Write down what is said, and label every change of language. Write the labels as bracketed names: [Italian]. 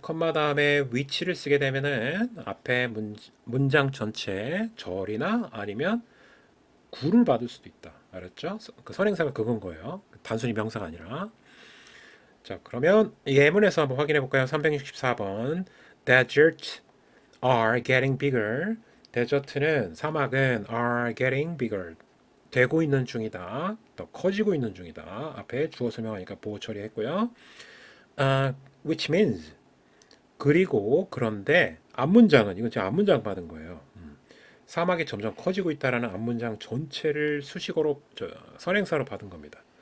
[Korean] 컴마 다음에 which를 쓰게 되면은 앞에 문장 전체 절이나 아니면 구를 받을 수도 있다. 알았죠? 그 선행사가 그건 거예요. 단순히 명사가 아니라. 자, 그러면 예문에서 한번 확인해 볼까요? 364번. [English] Deserts are getting bigger. [Korean] 데저트는 사막은 [English] are getting bigger. [Korean] 되고 있는 중이다. 더 커지고 있는 중이다. 앞에 주어 설명하니까 보호 처리했고요. [English] Which means [Korean] 그리고 그런데 앞문장은 이건 제가 앞문장 받은 거예요. 사막이 점점 커지고 있다라는 앞문장 전체를 수식어로 선행사로 받은 겁니다.